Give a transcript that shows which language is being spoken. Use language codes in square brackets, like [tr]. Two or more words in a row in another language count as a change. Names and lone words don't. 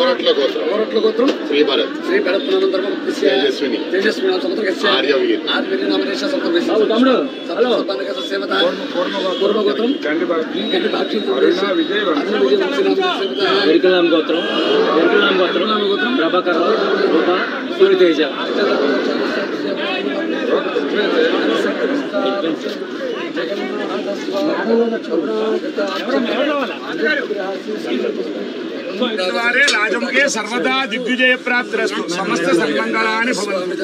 [te] కోరట్ల గోత్రం శ్రీ భరత్ పునంతరం తేజస్విని ఆర్యవీర్ నామదేశ పూర్వగోత్రం వెరికలాం గోత్రం ప్రభాకర్ రూప సూర్యతేజ [sa] द्वारे राजम के सर्वदा दिग्विजय प्राप्तिरस्तु समस्त सन्मंगलानि भवन्तु